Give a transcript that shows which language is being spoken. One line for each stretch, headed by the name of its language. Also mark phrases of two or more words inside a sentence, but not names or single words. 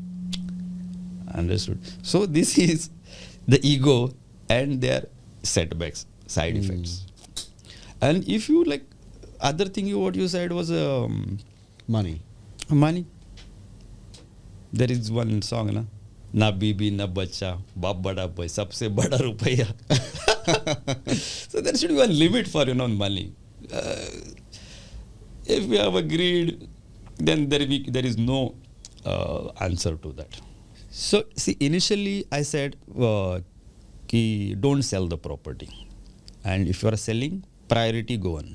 English: Understood. So this is the ego and their setbacks, side effects. And if you like other thing what you said was Money. money. There is one song na,
Hindi: ना बीबी ना बच्चा बाप बड़ा बॉय सबसे बड़ा रुपैया.
English: So there should be a limit for money. If we have agreed, then there is no answer to that. So see, initially I said ki don't sell the property, and if you are selling, priority Goan.